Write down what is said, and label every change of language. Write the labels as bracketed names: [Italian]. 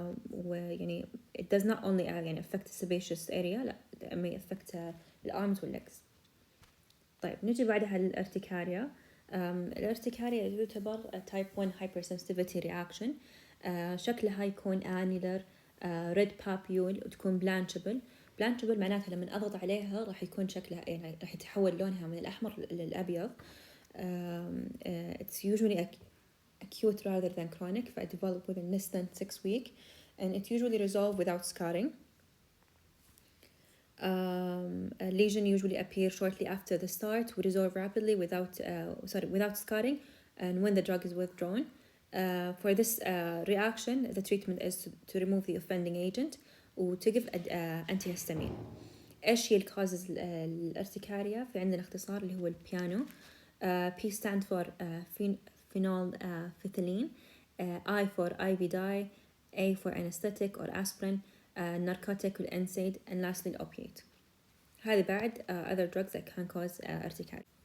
[Arabic] ويعني [English] it does not only يعني affect the sebaceous area، لا it may affect the arms والlegs. [Arabic] طيب نجي بعدها للارتكاريا. [English] الارتكاريا يعتبر type 1 hypersensitivity reaction. [Arabic] شكلها يكون annular red papule وتكون blanchable معناتها لما أضغط عليها راح يكون شكلها يعني راح يتحول لونها من الأحمر للأبيض. [English] It's usually acute rather than chronic. It develops within less than 6 weeks and it usually resolves without scarring. A lesion usually appears shortly after the start, will resolve rapidly without scarring and when the drug is withdrawn. For this reaction the treatment is to remove the offending agent to give antihistamine. [Arabic] ايش هي الكوزز الارتكاريا؟ في عندنا اختصار اللي هو البيانو. [English] P stand for phenolphthalein, I for IVD, A for anesthetic or aspirin, narcotic NSAID, and lastly opiate. [Arabic] هذه بعد [English] other drugs that can cause urticaria.